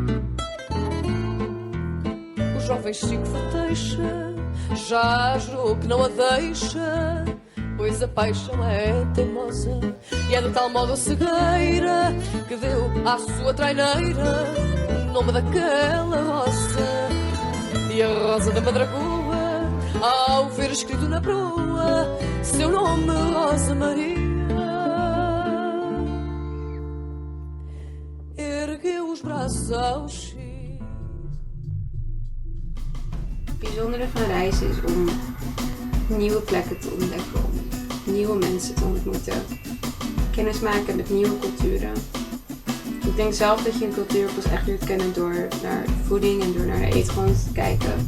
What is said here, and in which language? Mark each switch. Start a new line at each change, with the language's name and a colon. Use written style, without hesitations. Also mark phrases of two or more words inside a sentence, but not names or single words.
Portuguese: Os jovens cinco feteixa já jurou que não a deixa, pois a paixão é teimosa e é de tal modo cegueira que deu à sua traineira o nome daquela rosa. E a rosa da Madragoa, ao ver escrito na proa seu nome, Rosa Maria, ergueu os braços ao X.
Dutch: Het bijzondere van reizen is om nieuwe plekken te ontdekken, om nieuwe mensen te ontmoeten, kennis maken met nieuwe culturen. Ik denk zelf dat je een cultuur pas echt leert kennen door naar voeding en door naar de eetgrond te kijken.